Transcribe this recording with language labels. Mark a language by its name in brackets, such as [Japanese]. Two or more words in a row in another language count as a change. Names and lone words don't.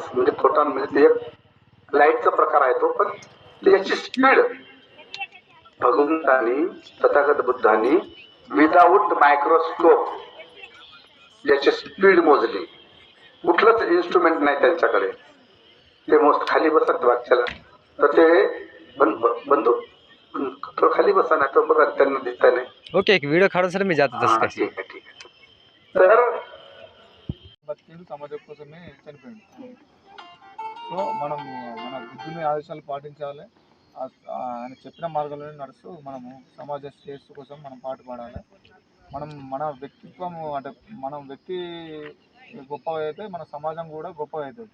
[Marathi] म्हणजे फोटॉन म्हणजे एक लाईटचा प्रकार आहे तो, पण याची स्पीड भगवंतांनी, तथागत बुद्धांनी [English] without microscope [Marathi] याची स्पीड मोजली. कुठलंच इन्स्ट्रुमेंट नाही त्यांच्याकडे. ते मोस्ट खाली बसत वाक्याला तर ते बंदूक तो खाली बसा ना, तो बघा त्यांना दिसता नाही. ओके, एक वीडियो काढून सर मी जातो तसं. ठीक आहे. तर [Telugu] బతికేడు సమాజం కోసమే చనిపోయాడు. సో మనం మన బుద్ధుని ఆదేశాలు పాటించాలి. ఆయన చెప్పిన మార్గంలోనే నడుస్తూ మనము సమాజ శ్రేయస్సు కోసం మనం పాటు పాడాలి. మన వ్యక్తిత్వం అంటే మనం వ్యక్తి గొప్పగా అయితే మన సమాజం కూడా గొప్పగా అవుతుంది.